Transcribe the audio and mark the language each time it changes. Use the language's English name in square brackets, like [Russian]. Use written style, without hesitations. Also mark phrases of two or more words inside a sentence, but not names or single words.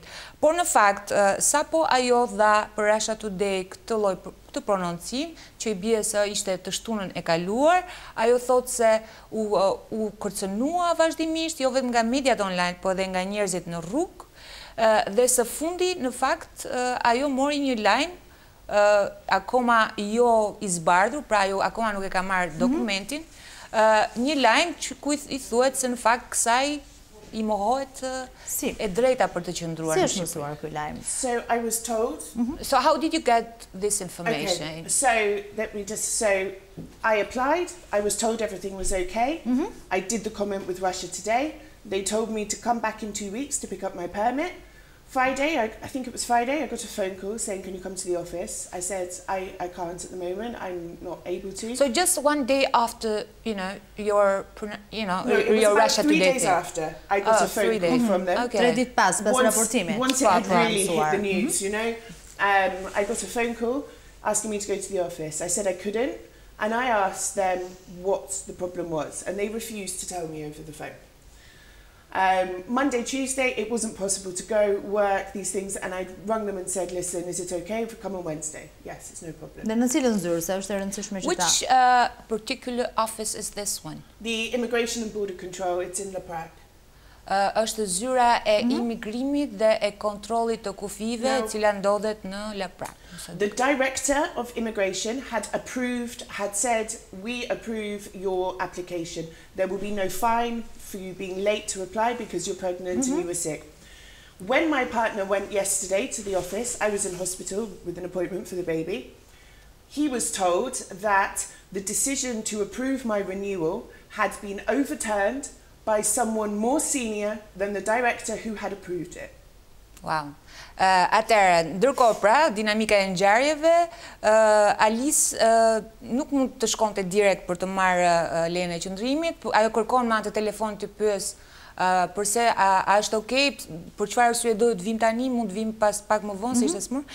[Albanian] Por në fakt, sapo ajo dha për Russia Today këtë prononcim, që i bie se ishte të shtunën e kaluar, ajo thotë se u kërcënua vazhdimisht, jo vetëm nga mediat online, po edhe nga njerëzit në rrugë, dhe së fundi, në fakt, ajo mori një lajm, akoma jo i zbardhur, pra ajo akoma nuk e ka marrë dokumentin, një lajm ku i thuhet se në fakt kësaj I mohohet e drejta për të qëndruar në Shqipëri. Si është mësuar ky lajm? [English] So I was told. So how did you get this information? Okay. So I applied. I was told everything was okay. I did the comment with Russia Today. They told me to come back in 2 weeks to pick up my permit. Friday, I think it was Friday, I got a phone call saying, can you come to the office? I said, I can't at the moment, I'm not able to. So just 1 day after, your Russia Today 3 days after, I got a phone call from them. Okay. [Albanian] 3 ditë pas raportimit. [English] Once it had really hit the news, I got a phone call asking me to go to the office. I said I couldn't, and I asked them what the problem was, and they refused to tell me over the phone. Monday, Tuesday, it wasn't possible to go work these things, and I rang them and said, listen, is it okay if I come on Wednesday? Yes, it's no problem. [Albanian] Dhe në cilën zyrë, se është e rëndësishme që ta? [English] Which particular office is this one? The Immigration and Border Control, it's in La Prague. [Albanian] Është zyra e imigrimit dhe e kontrollit të kufive, e cila ndodhet në La Prague. [English] The director of immigration had said, we approve your application. There will be no fine for you being late to apply because you're pregnant and you were sick. When my partner went yesterday to the office, I was in hospital with an appointment for the baby. He was told that the decision to approve my renewal had been overturned by someone more senior than the director who had approved it. Wow. [Albanian] Atëherë, ndërkohë pra, dinamika e ngjarjeve, Alice nuk mund të shkonte direkt për të marrë lejen e qëndrimit, ajo kërkon me anë të telefonit të pyes përse a është okay, për çfarë arsye do të vim tani, mund të vim pas pak më vonë, se ishte smur.